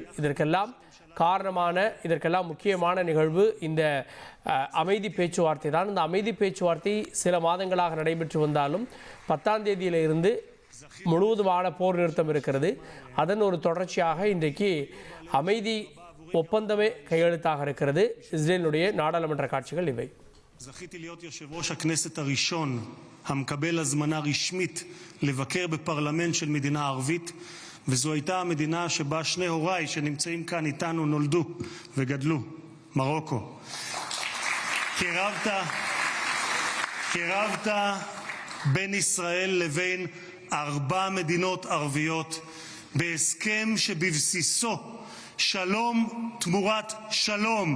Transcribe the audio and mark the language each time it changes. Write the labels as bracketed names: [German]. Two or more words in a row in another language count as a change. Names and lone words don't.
[Tamil] இதற்கெல்லாம் முக்கியமான நிகழ்வு இந்த அமைதி பேச்சுவார்த்தை தான். இந்த அமைதி பேச்சுவார்த்தை சில மாதங்களாக நடைபெற்று வந்தாலும் 10ஆம் தேதியிலிருந்து முழுவதுமான போர் நிறுத்தம் இருக்கிறது. அதன் ஒரு தொடர்ச்சியாக இன்றைக்கு அமைதி ஒப்பந்தமே கையெழுத்தாக இருக்கிறது. இஸ்ரேலுடைய நாடாளுமன்ற காட்சிகள் இவை. [Hebrew] זכיתי להיות יושב ראש הכנסת הראשון המקבל הזמנה רשמית לבקר בפרלמנט של מדינה ערבית, וזו הייתה המדינה שבה שני הוריי שנמצאים כאן איתנו נולדו וגדלו, מרוקו. קירבת בין ישראל לבין 4 מדינות ערביות בהסכם שבבסיסו שלום תמורת שלום.